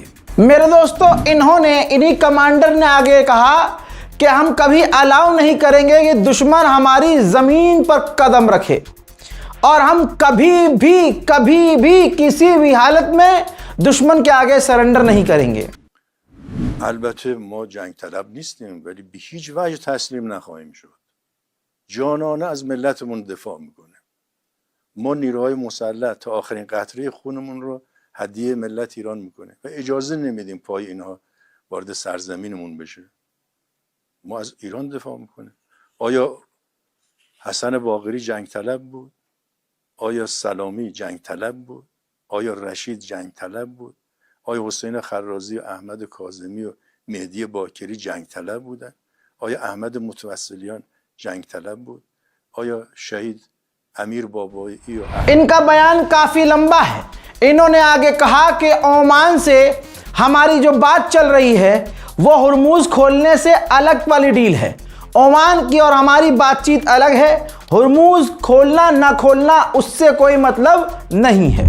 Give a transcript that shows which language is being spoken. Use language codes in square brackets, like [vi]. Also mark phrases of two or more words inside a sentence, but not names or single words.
[hi] मेरे दोस्तों, इन्हीं कमांडर ने आगे कहा कि हम कभी अलाउ नहीं करेंगे कि दुश्मन हमारी जमीन पर कदम रखे और हम कभी भी किसी भी हालत में दुश्मन के आगे सरेंडर नहीं करेंगे। [fa] البته ما جنگ طلب نیستیم ولی به هیچ وجه تسلیم نخواهیم شد. جانانه از ملتمون دفاع میکنه. ما نیروهای مسلح تا آخرین قطره خونمون رو هدیه ملت ایران میکنه و اجازه نمیدیم پای اینها وارد سرزمینمون بشه. ما از ایران دفاع میکنه. آیا حسن باقری جنگ طلب بود؟ آیا سلامی جنگ طلب بود؟ آیا رشید جنگ طلب بود؟ آیا حسین خرازی و احمد کاظمی و مهدی باکری جنگ طلب بودن؟ آیا احمد متوسلیان جنگ طلب بود؟ [hi] آیا शहीद अमीर बाबोई और इनका बयान काफी लंबा है। इन्होंने आगे कहा कि ओमान से हमारी जो बात चल रही है वो हॉर्मुज खोलने से अलग वाली डील है। ओमान की और हमारी बातचीत अलग है, हॉर्मुज खोलना ना खोलना उससे कोई मतलब नहीं है।